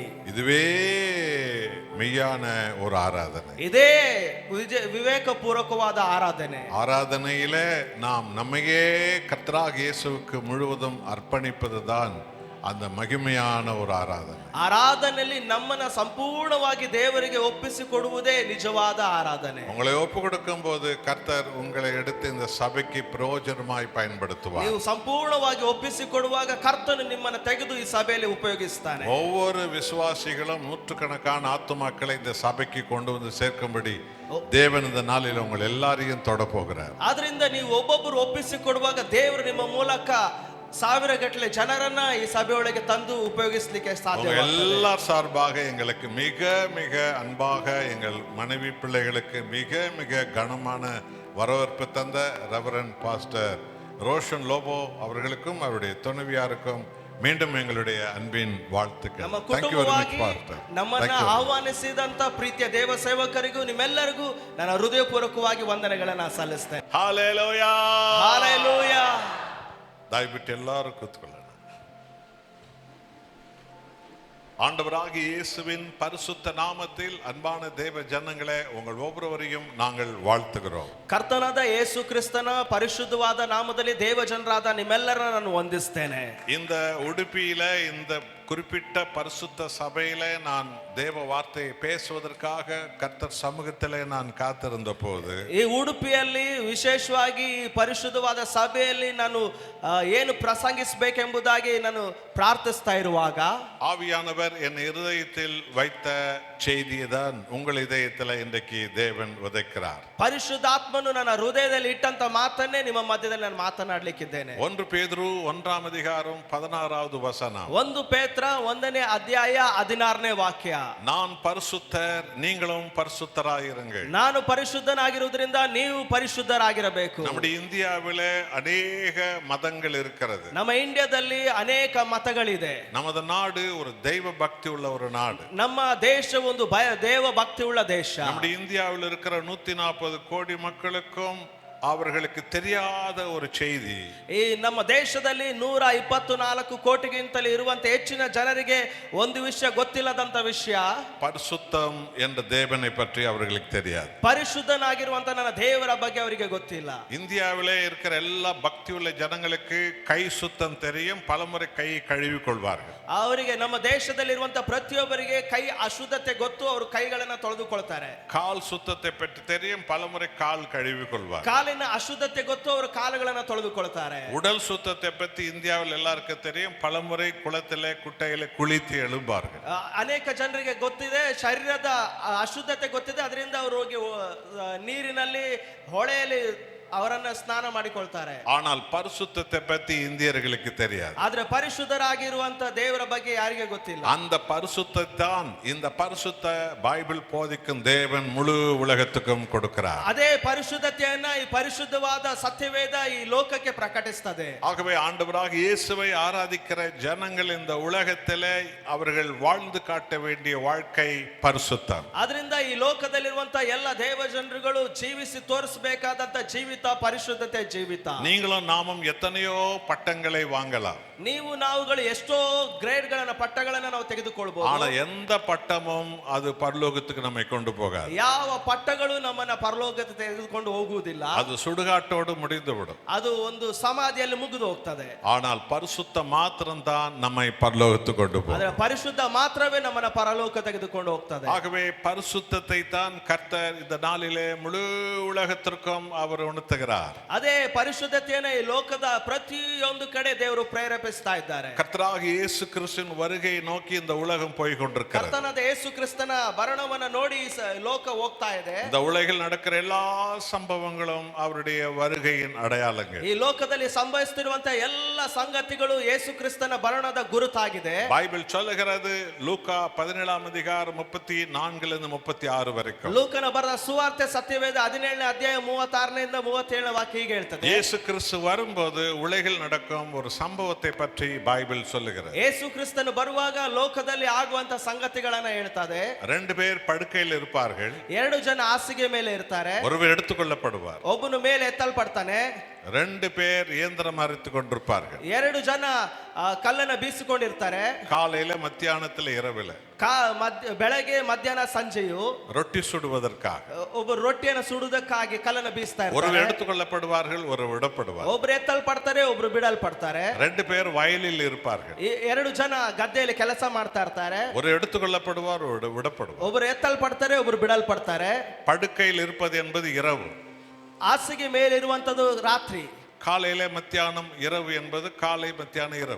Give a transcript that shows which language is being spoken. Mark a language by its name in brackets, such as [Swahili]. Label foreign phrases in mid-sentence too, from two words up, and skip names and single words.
[Tamil] இதுவே மெய்யான ஒரு ஆராதனை. [Kannada] ಇದೇ ವಿವೇಕಪೂರ್ವಕವಾದ ಆರಾಧನೆ. [Tamil] ஆராதனையிலே நாம் நம்மையே கர்த்தராகிய இயேசுவுக்கு முழுவதும் அர்ப்பணிப்பதுதான் அந்த மகிமையான ஒரு ஆராதனை. [Kannada] ಆರಾಧನೆಯಲ್ಲಿ ನಮ್ಮನ್ನ ಸಂಪೂರ್ಣವಾಗಿ ದೇವರಿಗೆ ಒಪ್ಪಿಸಿಕೊಡುವುದೇ ನಿಜವಾದ ಆರಾಧನೆ. [Tamil] உங்களை ஒப்பு கொடுக்கும் போது கர்த்தர் உங்களை எடுத்து இந்த சபைக்கு பிரயோஜனமாய் பயன்படுத்துவார். [Kannada] ನೀವು ಸಂಪೂರ್ಣವಾಗಿ ಒಪ್ಪಿಸಿಕೊಡುವಾಗ ಕರ್ತನು ನಿಮ್ಮನ್ನು ತೆಗೆದು ಈ ಸಭೆಯಲ್ಲಿ ಉಪಯೋಗಿಸ್ತಾನೆ. [Tamil] ஒவ்வொரு விசுவாசிகளும் நூற்றுக்கணக்கான ஆத்துமாக்களை இந்த சபைக்கு கொண்டு வந்து சேர்க்கும்படி தேவன் இந்த நாளில் உங்கள் எல்லாரையும் தொட போகிறார். [Kannada] ಆದ್ರಿಂದ ನೀವು ಒಬ್ಬೊಬ್ಬರು ಒಪ್ಪಿಸಿಕೊಡುವಾಗ ದೇವರು ನಿಮ್ಮ ಮೂಲಕ ಸಾವಿರ ಗಟ್ಟಲೆ ಜನರನ್ನ ಈ ಸಭೆಯೊಳಗೆ ತಂದು ಉಪಯೋಗಿಸಲಿಕ್ಕೆ ಸಾಧ್ಯ. [Tamil] எல்லார் சார்பாக எங்களுக்கு மிக மிக அன்பாக எங்கள் மனைவி பிள்ளைகளுக்கு மிக மிக கனமான வரவேற்பு தந்த [English] Reverend Pastor [Tamil] ரோஷன் லோபோ அவர்களுக்கும் அவருடைய துணைவியாருக்கும் மீண்டும் எங்களுடைய அன்பின் வாழ்த்துக்கள். [Kannada] ನಮ್ಮ [English] Thank you very much, [Kannada] ಕುಟುಂಬವಾಗಿ [English] Pastor. [Kannada] ನಮ್ಮನ್ನ [English] Thank you. [Kannada] ಆಹ್ವಾನಿಸಿದಂತ ಪ್ರೀತಿಯ ದೇವ ಸೇವಕರಿಗೂ ನಿಮ್ಮೆಲ್ಲರಿಗೂ ನನ್ನ ಹೃದಯಪೂರ್ವಕವಾಗಿ ವಂದನೆಗಳನ್ನ ಸಲ್ಲಿಸ್ತೇನೆ. [English] Hallelujah. [Kannada] ಹಾಲೆಲೂಯಾ. ದಯವಿಟ್ಟು ಎಲ್ಲರೂ ಕೂತ್ಕೊಳ್ಳೋಣ. [Tamil] ஆண்டவராகிய இயேசுவின் பரிசுத்த நாமத்தில் அன்பான தேவ ஜனங்களே, உங்கள் ஒவ்வொருவரையும் நாங்கள் வாழ்த்துகிறோம். [Kannada] ಕರ್ತನಾದ ಯೇಸು ಕ್ರಿಸ್ತನ ಪರಿಶುದ್ಧವಾದ ನಾಮದಲ್ಲಿ ದೇವ ಜನರಾದ ನಿಮ್ಮೆಲ್ಲರನ್ನ ನಾನು ವಂದಿಸ್ತೇನೆ. [Tamil] இந்த உடுப்பியில இந்த குறிப்பிட்ட பரிசுத்த சபையில நான் தேவ வார்த்தையை பேசுவதற்காக கர்த்தர் சமூகத்திலே நான் காத்திருந்த போது, [Kannada] ಈ ಉಡುಪಿಯಲ್ಲಿ ವಿಶೇಷವಾಗಿ ಪರಿಶುದ್ಧವಾದ ಸಭೆಯಲ್ಲಿ ನಾನು ಏನು ಪ್ರಸಂಗಿಸಬೇಕೆಂಬುದಾಗಿ ನಾನು ಪ್ರಾರ್ಥಿಸ್ತಾ ಇರುವಾಗ [Tamil] ஆவியானவர் என் இருதயத்தில் வைத்த செய்தியைதான் உங்கள் இதயத்தில் இன்றைக்கு தேவன் விதைக்கிறார். [Kannada] ಪರಿಶುದ್ಧಾತ್ಮನು ನನ್ನ ಹೃದಯದಲ್ಲಿ ಇಟ್ಟಂತ ಮಾತನ್ನೇ ನಿಮ್ಮ ಮಧ್ಯದಲ್ಲಿ ನಾನು ಮಾತನಾಡಲಿಕ್ಕಿದ್ದೇನೆ. [Tamil] 1 பேதுரு 1ஆம் அதிகாரம் 16வது வசனம். [Kannada] 1 ಪೇತ್ರ 1ನೇ ಅಧ್ಯಾಯ 16ನೇ ವಾಕ್ಯ. [Tamil] நான் பரிசுத்தர், நீங்களும் பரிசுத்தராயிருங்கள். [Kannada] ನಾನು ಪರಿಶುದ್ಧನಾಗಿರುವುದರಿಂದ ನೀವು ಪರಿಶುದ್ಧರಾಗಿರಬೇಕು. [Tamil] நம்முடைய இந்தியாவிலே அநேக மதங்கள் இருக்கிறது. [Kannada] ನಮ್ಮ ಇಂಡಿಯಾದಲ್ಲಿ ಅನೇಕ ಮತಗಳಿದೆ. [Tamil] நமது நாடு ஒரு தெய்வ பக்தி உள்ள ஒரு நாடு. [Kannada] ನಮ್ಮ ದೇಶ ಒಂದು ದೇವ ಭಕ್ತಿ ಉಳ್ಳ ದೇಶ. [Tamil] நம்முடைய இந்தியாவில் இருக்கிற 140 கோடி மக்களுக்கும் அவர்களுக்கு தெரியாத ஒரு செய்தி. [Kannada] ಈ ನಮ್ಮ ದೇಶದಲ್ಲಿ 124 ಕೋಟಿಗಿಂತಲೂ ಇರುವಂತ ಹೆಚ್ಚಿನ ಜನರಿಗೆ ಒಂದು ವಿಷಯ ಗೊತ್ತಿಲ್ಲದಂತ ವಿಷಯ, [Tamil] பரிசுத்தம் என்ற தேவனை பற்றி அவர்களுக்கு தெரியாது. [Kannada] ಪರಿಶುದ್ಧನಾಗಿರುವಂತ ನನ್ನ ದೇವರ ಬಗ್ಗೆ ಅವರಿಗೆ ಗೊತ್ತಿಲ್ಲ. [Tamil] இந்தியாவிலே இருக்கிற எல்லா பக்தி உள்ள ஜனங்களுக்கு கை சுத்தம் தெரியும், பலமுறை கை கழுவி கொள்வார்கள். [Kannada] ಅವರಿಗೆ ನಮ್ಮ ದೇಶದಲ್ಲಿರುವಂತ ಪ್ರತಿಯೊಬ್ಬರಿಗೆ ಕೈ ಅಶುದ್ಧತೆ ಗೊತ್ತು, ಅವರು ಕೈಗಳನ್ನ ತೊಳೆದುಕೊಳ್ತಾರೆ. [Tamil] கால் சுத்தத்தை பற்றி தெரியும், பலமுறை கால் கழுவி கொள்வார். [Kannada] ಕಾಲಿನ ಅಶುದ್ಧತೆ ಗೊತ್ತು, ಅವರು ಕಾಲುಗಳನ್ನ ತೊಳೆದುಕೊಳ್ತಾರೆ. [Tamil] உடல் சுத்தத்தை பற்றி இந்தியாவில் எல்லாருக்கும் தெரியும், பலமுறை குளத்திலே குட்டையிலே குளித்து எழும்பார்கள். [Kannada] ಅನೇಕ ಜನರಿಗೆ ಗೊತ್ತಿದೆ, ಶರೀರದ ಅಶುದ್ಧತೆ ಗೊತ್ತಿದೆ, ಅದರಿಂದ ಅವರು ಹೋಗಿ ನೀರಿನಲ್ಲಿ ಹೊಳೆಯಲ್ಲಿ ಅವರನ್ನ ಸ್ನಾನ ಮಾಡಿಕೊಳ್ತಾರೆ. [Tamil] ஆனால் பரிசுத்தத்தை பற்றி இந்தியர்களுக்கு தெரியாது. [Kannada] ಆದ್ರೆ ಪರಿಶುದ್ಧರಾಗಿರುವಂತ ದೇವರ ಬಗ್ಗೆ ಯಾರಿಗೆ ಗೊತ್ತಿಲ್ಲ. [Tamil] அந்த பரிசுத்தை தான் இந்த பரிசுத்த பைபிள் போதிக்கும் தேவன் முழு உலகத்துக்கும் கொடுக்கிறார். [Kannada] ಅದೇ ಪರಿಶುದ್ಧತೆಯನ್ನ ಈ ಪರಿಶುದ್ಧವಾದ ಸತ್ಯವೇದ ಈ ಲೋಕಕ್ಕೆ ಪ್ರಕಟಿಸುತ್ತದೆ. [Tamil] ஆகவே ஆண்டவராக இயேசுவை ஆராதிக்கிற ஜனங்கள் இந்த உலகத்திலே அவர்கள் வாழ்ந்து காட்ட வேண்டிய வாழ்க்கை பரிசுத்தம். [Kannada] ಅದರಿಂದ ಈ ಲೋಕದಲ್ಲಿರುವಂತ ಎಲ್ಲ ದೇವ ಜನರುಗಳು ಜೀವಿಸಿ ತೋರಿಸಬೇಕಾದಂತ ಜೀವಿತ ಪರಿಶುದ್ಧತೆ ಜೀವಿತ. [Tamil] நீங்களும் நாமும் எத்தனையோ பட்டங்களை வாங்கலாம். [Kannada] ನೀವು ನಾವುಗಳು ಎಷ್ಟೋ ಗ್ರೇಡ್ಗಳನ್ನ ಪಟ್ಟಗಳನ್ನ ನಾವು ತೆಗೆದುಕೊಳ್ಳಬಹುದು. [Tamil] ஆனா எந்த பட்டமும் அது பரலோகத்துக்கு நம்மை கொண்டு போகாது. [Kannada] ಯಾವ ಪಟ್ಟಗಳು ನಮ್ಮನ್ನ ಪರಲೋಕಕ್ಕೆ ತೆಗೆದುಕೊಂಡು ಹೋಗುವುದಿಲ್ಲ. [Tamil] அது சுடுகாட்டோடு முடிந்துவிடும். [Kannada] ಅದು ಒಂದು ಸಮಾಧಿಯಲ್ಲಿ ಮುಗಿದು ಹೋಗ್ತದೆ. [Tamil] ஆனால் பரிசுத்த மாத்திரம் தான் நம்மை பரலோகத்துக்கு கொண்டு போகும். [Kannada] ಅದರ ಪರಿಶುದ್ಧ ಮಾತ್ರವೇ ನಮ್ಮನ್ನ ಪರಲೋಕ ತೆಗೆದುಕೊಂಡು ಹೋಗ್ತದೆ. [Tamil] ஆகவே பரிசுத்தத்தை தான் கர்த்தர் இந்த நாளிலே முழு உலகத்திற்கும் அவர் உணர்த்துகிறார். [Kannada] ಅದೇ ಪರಿಶುದ್ಧತೆಯನ್ನು ಈ ಲೋಕದ ಪ್ರತಿಯೊಂದು ಕಡೆ ದೇವರು ಪ್ರೇರೇಪಿಸ್ತಾ ಇದ್ದಾರೆ. [Tamil] கர்த்தராகிய இயேசு கிறிஸ்துவின் வருகையை நோக்கி இந்த உலகம் போய் கொண்டிருக்கிறது. [Kannada] ಕರ್ತನಾದ ಯೇಸು ಕ್ರಿಸ್ತನ ಬರಣವನ್ನ ನೋಡಿ ಲೋಕ ಹೋಗ್ತಾ ಇದೆ. [Tamil] இந்த உலகில் நடக்கிற எல்லா சம்பவங்களும் அவருடைய வருகையின் அடையாளங்கள். [Kannada] ಈ ಲೋಕದಲ್ಲಿ ಸಂಭವಿಸುತ್ತಿರುವಂತಹ ಎಲ್ಲ ಸಂಗತಿಗಳು ಯೇಸು ಕ್ರಿಸ್ತನ ಬರಣದ ಗುರುತಾಗಿದೆ. [Tamil] பைபிள் சொல்லுகிறது, லூக்கா 17ஆம் அதிகாரம் 34லிருந்து 36 வரைக்கும். [Kannada] ಲೂಕನ ಬರೆದ ಸುವಾರ್ತೆ ಸತ್ಯವೇದ 17ನೇ ಅಧ್ಯಾಯ 36ರಿಂದ 37 ವಾಕ್ಯ ಹೀಗೆ ಹೇಳ್ತದೆ. [Tamil] இயேசு கிறிஸ்து வரும்போது உலகில் நடக்கும் ஒரு சம்பவத்தை பற்றி பைபிள் சொல்லுகிறது. [Kannada] ಯೇಸು ಕ್ರಿಸ್ತನು ಬರುವಾಗ ಲೋಕದಲ್ಲಿ ಆಗುವಂತ ಸಂಗತಿಗಳನ್ನ ಹೇಳ್ತದೆ. [Tamil] 2 பேர் படுக்கையில் இருப்பார்கள். [Kannada] 2 ಜನ ಹಾಸಿಗೆ ಮೇಲೆ ಇರ್ತಾರೆ. [Tamil] ஒருவர் எடுத்துக்கொள்ளப்படுவார். [Kannada] ಒಬ್ಬನು ಮೇಲೆ ಎತ್ತಲ್ಪಡ್ತಾನೆ. [Tamil] 2 பேர் இயந்திரம் அறுத்து கொண்டிருப்பார்கள். [Kannada] 2 ಜನ ಕಲ್ಲನ್ನ ಬೀಸಿಕೊಂಡಿರ್ತಾರೆ. [Tamil] காலையில மத்தியானத்துல இரவுல [Kannada] ಬೆಳಗ್ಗೆ ಮಧ್ಯಾಹ್ನ ಸಂಜೆಯು [Tamil] ரொட்டி சுடுவதற்காக [Kannada] ಒಬ್ಬರು ರೊಟ್ಟಿಯನ್ನು ಸುಡುವುದಕ್ಕಾಗಿ ಕಲ್ಲನ್ನ ಬೀಸ್ತಾ [Tamil] ஒருவர் [Kannada] ಇರ್ತಾರೆ. [Tamil] எடுத்துக்கொள்ளப்படுவார்கள், ஒருவர் விடப்படுவார். [Kannada] ಒಬ್ರು ಎತ್ತಲ್ಪಡ್ತಾರೆ, ಒಬ್ರು ಬಿಡಲ್ಪಡ್ತಾರೆ. [Tamil] 2 பேர் வயலில் இருப்பார்கள். [Kannada] 2 ಜನ ಗದ್ದೆಯಲ್ಲಿ ಕೆಲಸ ಮಾಡ್ತಾ ಇರ್ತಾರೆ. [Tamil] ஒரு எடுத்துக்கொள்ளப்படுவார், ஒரு விடப்படுவார். [Kannada] ಒಬ್ರು ಎತ್ತಲ್ಪಡ್ತಾರೆ, ಒಬ್ರು ಬಿಡಲ್ಪಡ್ತಾರೆ. [Tamil] படுக்கையில் இருப்பது என்பது இரவு, [Kannada] ಹಾಸಿಗೆ ಮೇಲೆ ಇರುವಂತದ್ದು ರಾತ್ರಿ. [Tamil] காலையில மத்தியானம், இரவு என்பது காலை மத்தியானம் இரவு.